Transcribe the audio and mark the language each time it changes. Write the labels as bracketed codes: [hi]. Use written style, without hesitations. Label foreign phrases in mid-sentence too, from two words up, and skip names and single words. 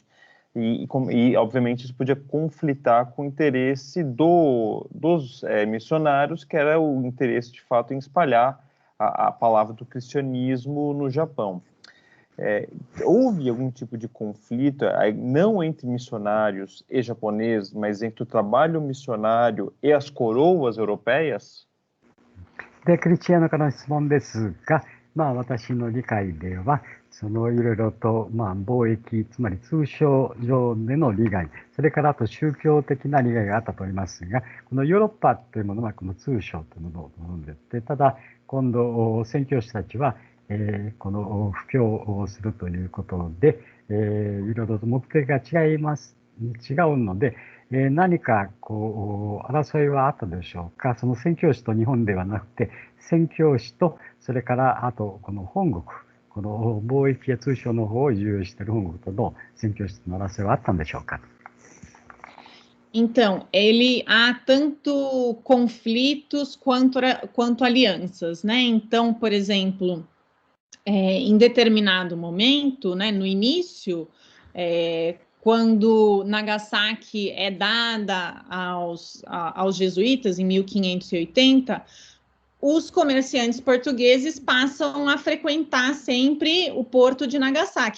[pt] E obviamente, isso podia conflitar com o interesse dos missionários, que era o interesse, de fato, em espalhar a palavra do cristianismo no Japão. Houve algum tipo de conflito, não entre missionários e japoneses, mas entre o trabalho missionário e as coroas europeias? [ja] で、クリスチアノからの質問ですが、私の理解では、いろいろと、貿易、つまり通商上での利害、それからあと宗教的な利害があったと思いますが、このヨーロッパというものはこの通商というものを飲んでて、ただ、今度、宣教師たちは、この布教をするということで、いろいろと目的が違うので、何か争いはあったでしょうか。その宣教師と日本ではなくて、宣教師とそれからあとこの本国、この貿易や通商の方を重要している本国との宣教師との争いはあったんでしょうか。 [pt] Então, há tanto conflitos quanto alianças, né? Então, por exemplo, em determinado momento, né, no início, quando Nagasaki é dada aos jesuítas, em 1580, os comerciantes portugueses passam a frequentar sempre o porto de Nagasaki.